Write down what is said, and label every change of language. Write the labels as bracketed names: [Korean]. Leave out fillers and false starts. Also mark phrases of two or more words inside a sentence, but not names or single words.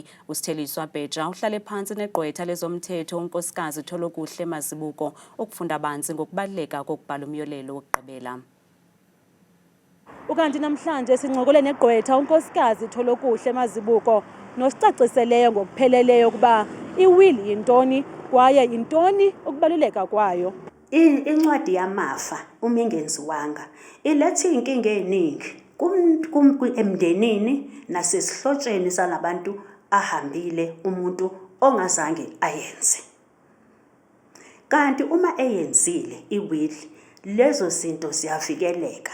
[Zulu] Ustheliswa Bheja uhlale phansi negqwetha lezomthetho unkosikazi Tholokuhle Mazibuko ukufunda banzi ngokubaluleka kokubhala umyolelo wokugqibela. [Xhosa] Ukanti namhlanje sincokole negqwetha unkosikazi Tholokuhle Mazibuko nosicaciseleyo ngokupheleleyo ukuba iwill yintoni kwaye yintoni ukubaluleka kwayo. [Zulu] Incwadi yamafa uma ingenziwanga ilethe inkinga eziningi emndenini nasesihlotsheni salabantu ahambile umuntu ongazange ayenze. Kanti uma eyenzile iwill lezo zinto ziyavikeleka.